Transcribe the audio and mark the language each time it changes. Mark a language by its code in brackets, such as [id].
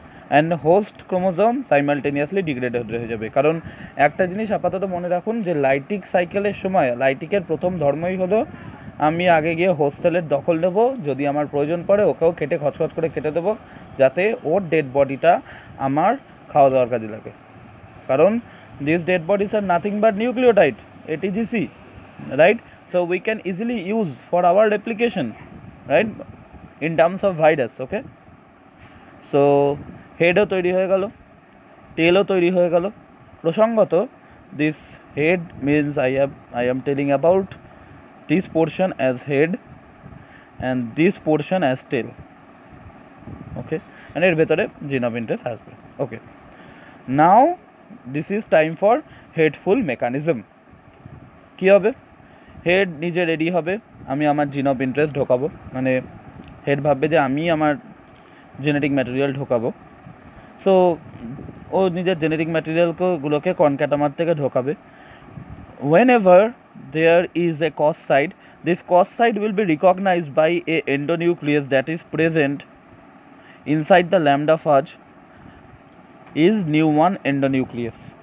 [bn] And host chromosome simultaneously degraded হয়ে যাবে। কারণ একটা জিনিস আপাতত মনে রাখুন, যে লাইটিক সাইকেলের সময় লাইটিকের প্রথম ধর্মই হলো আমি আগে গিয়ে হোস্টেলের দখল নেব, যদি আমার প্রয়োজন পড়ে ওকেও কেটে খচখচ করে কেটে দেবো, যাতে ওর ডেড বডিটা আমার খাওয়া দাওয়ার কাজে লাগে। [en] কারণ these dead bodies are nothing but nucleotide, ATGC, right? So we can easily use for our replication, right, in terms of virus. [bn] Okay, so হেডও তৈরি হয়ে গেল, টেলও তৈরি হয়ে গেল। [en] প্রসঙ্গত this head means I am telling about this portion as head and this portion as tail. Okay, and [bn] এর ভেতরে জিন অফ ইন্টারেস্ট আসবে। [en] Okay, now this is time for headful mechanism. [bn] কী হবে, হেড নিজে রেডি হবে, আমি আমার জিন অফ ইন্টারেস্ট ঢোকাবো, মানে হেড ভাববে যে আমি আমার জেনেটিক ম্যাটেরিয়াল ঢোকাবো। সো ও নিজের জেনেটিক ম্যাটেরিয়ালগুলোকে কনক্যাটামার থেকে ঢোকাবে। [en] whenever there is a cos site, this cos site will be recognized by a endonucleus that is present inside the lambda phage is new1 endonucleus.